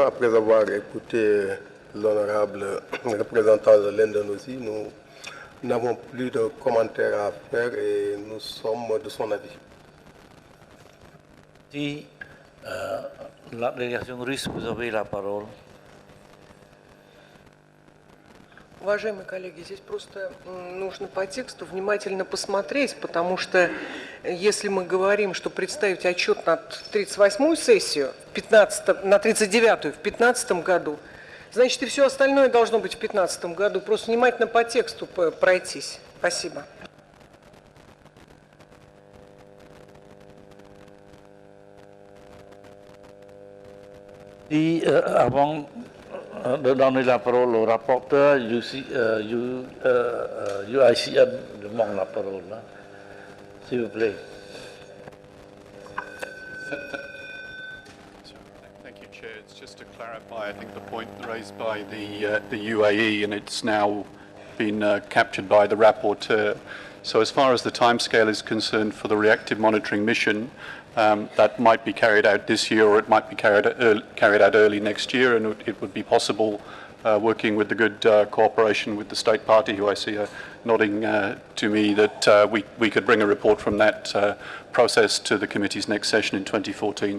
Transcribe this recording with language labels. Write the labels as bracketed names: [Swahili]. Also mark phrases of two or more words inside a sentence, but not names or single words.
[French] Après avoir écouté l'honorable représentant de l'Indonésie, nous n'avons plus de commentaires à faire et nous sommes de son avis. Si la délégation russe, vous avez la parole. [Russian] Уважаемые коллеги, здесь просто нужно по тексту внимательно посмотреть, потому что если мы говорим, что представить отчет на 38-ю сессию, на 39-ю в 2015 году, значит и все остальное должно быть в 2015 году. Просто внимательно по тексту пройтись. Спасибо. [French] Et avant de donner la parole au rapporteur, UICN demande la parole, s'il vous plaît. [English] Thank you, Chair. It's just to clarify, I think the point raised by the UAE, and it's now been captured by the rapporteur. So as far as the timescale is concerned for the reactive monitoring mission, that might be carried out this year, or it might be carried out early next year, and it would be possible, working with the good cooperation with the State Party, who I see nodding to me, that we could bring a report from that process to the committee's next session in 2014.